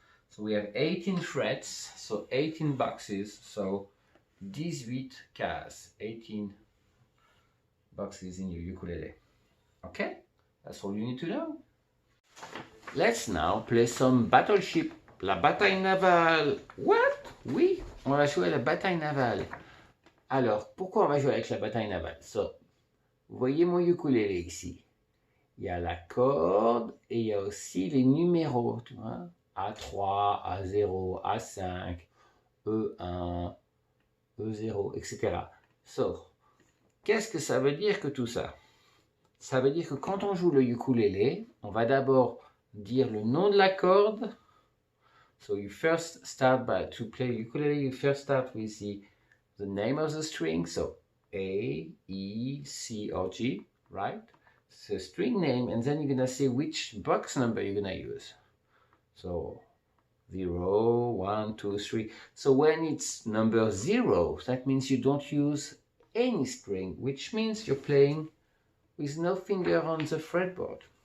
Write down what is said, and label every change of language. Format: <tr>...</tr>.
<en>So we have 18 frets, so 18 boxes, so 18 cases, 18 boxes in your ukulele. Okay, that's all you need to know. Let's now play some battleship.</en> <fr>La bataille navale. What? Oui, on va jouer à la bataille navale. Alors, pourquoi on va jouer avec la bataille navale? So, vous voyez mon ukulélé ici. Il y a la corde et il y a aussi les numéros, tu vois. A3, A0, A5, E1, E0, etc. So, qu'est-ce que ça veut dire que tout ça? Ça veut dire que quand on joue le ukulélé, on va d'abord dire le nom de la corde.</fr> <en>So you first start to play ukulele, you first start with the name of the string. So A, E, C, or G, right? It's a string name, and then you're gonna say which box number you're gonna use. So 0, 1, 2, 3. So when it's number 0, that means you don't use any string, which means you're playing with no finger on the fretboard.</en>